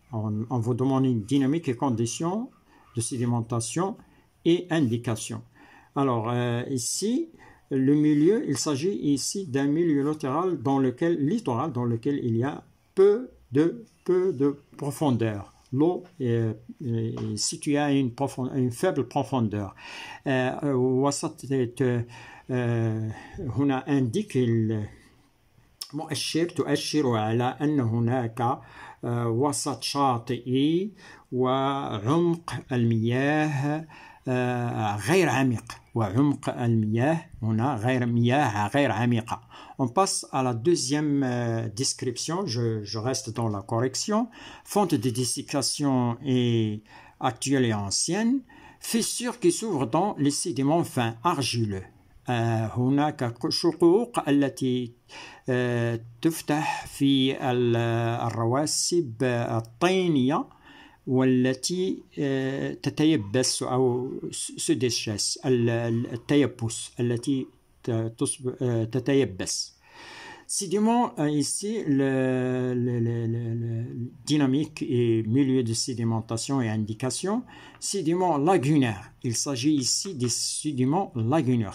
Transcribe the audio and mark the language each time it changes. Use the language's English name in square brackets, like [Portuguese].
[French] On vous demande une dynamique et conditions de sédimentation et indication. Alors ici, le milieu, il s'agit ici d'un milieu littoral dans lequel il y a peu de profondeur. L'eau est située à une faible profondeur. [Arabic] وسط هنا [French] indique [Arabic] مؤشر تؤشر على أن هناك وسط شاطئي وعمق المياه غير عميق وعمق المياه هنا غير عميقة. [French] On passe à la deuxième description, je reste dans la correction. Fonte de dessiccation est actuelle et ancienne. Fissure qui s'ouvre dans les sédiments fins argileux. [Arabic] هناك شقوق التي تفتح في الرواسب الطينية والتي تتيبس أو سدشس التيبس التي تتيبس. [French] Sédiment, ici, le dynamique et milieu de sédimentation et indication. Sédiments lagunaires. Il s'agit ici des sédiments lagunaires.